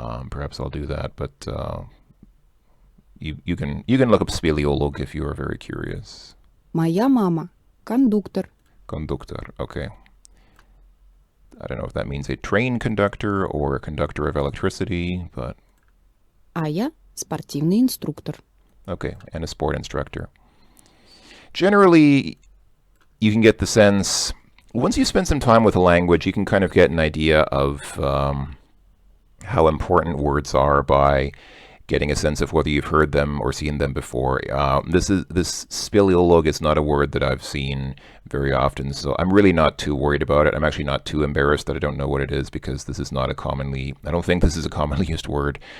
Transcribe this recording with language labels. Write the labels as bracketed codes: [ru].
[en] Perhaps I'll do that, but you can look up speleolog if you are very curious. [ru] Моя мама кондуктор. [en] Conductor, okay. I don't know if that means a train conductor or a conductor of electricity, but [ru] А я спортивный инструктор. [en] okay, and a sport instructor. Generally, you can get the sense, once you spend some time with a language, you can kind of get an idea of how important words are by getting a sense of whether you've heard them or seen them before. This speleolog is not a word that I've seen very often, so I'm really not too worried about it. I'm actually not too embarrassed that I don't know what it is, because this is not I don't think this is a commonly used word.